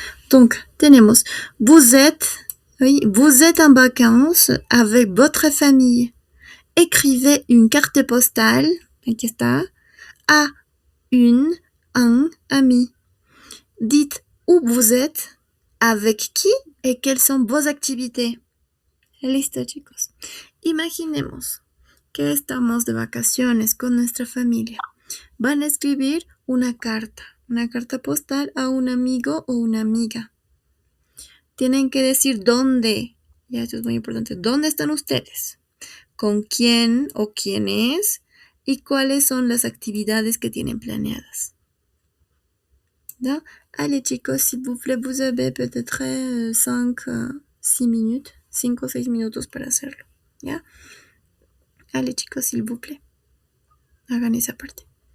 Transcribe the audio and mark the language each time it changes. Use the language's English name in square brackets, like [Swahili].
[French] Donc, [Spanish] tenemos, [French] vous êtes en vacances avec votre famille. Écrivez une carte postale, [Spanish] aquí está, [French] a un ami. Dites où vous êtes, avec qui et quelles sont vos activités. [Spanish] Listo, chicos. Imaginemos que estamos de vacaciones con nuestra familia. Van a escribir una carta postal a un amigo o una amiga. Tienen que decir dónde, ya esto es muy importante, dónde están ustedes, con quién o quiénes y cuáles son las actividades que tienen planeadas. ¿No? [French] Allez [Spanish] chicos, [French] s'il vous plaît, vous avez peut-être 5 [Spanish] o 6 minutos para hacerlo. ¿Ya? [French] Allez [Spanish] chicos, [French] s'il vous plaît. [Spanish] Hagan esa parte.